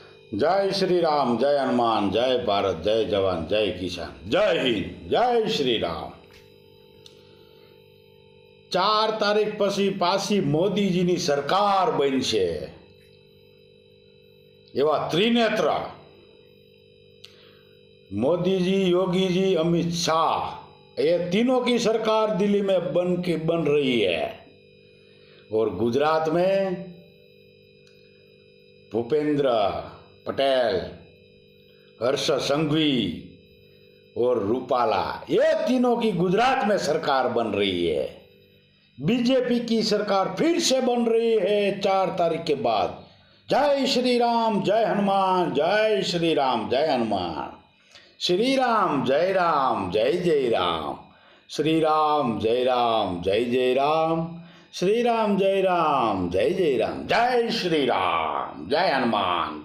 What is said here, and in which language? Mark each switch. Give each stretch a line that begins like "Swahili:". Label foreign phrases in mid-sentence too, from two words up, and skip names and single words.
Hindi: जय श्री राम, जय हनुमान, जय भारत, जय जवान, जय किसान, जय हिंद, जय श्री राम।
Gujarati: 4 તારીખ પછી પાછી મોદીજીની સરકાર બનશે એવા ત્રિનેત્ર
Hindi: मोदी जी, योगी जी, अमित शाह, ये तीनों की सरकार दिल्ली में बन रही है। और गुजरात में भूपेंद्र पटेल, हर्ष संघवी और रूपाला, ये तीनों की गुजरात में सरकार बन रही है। बीजेपी की सरकार फिर से बन रही है 4 तारीख के बाद। जय श्री राम, जय हनुमान, जय श्री राम, जय हनुमान। श्री राम, जय राम, जय जय राम। श्री राम, जय राम, जय जय राम। श्री राम, जय राम, जय जय राम। जय श्री राम, जय हनुमान।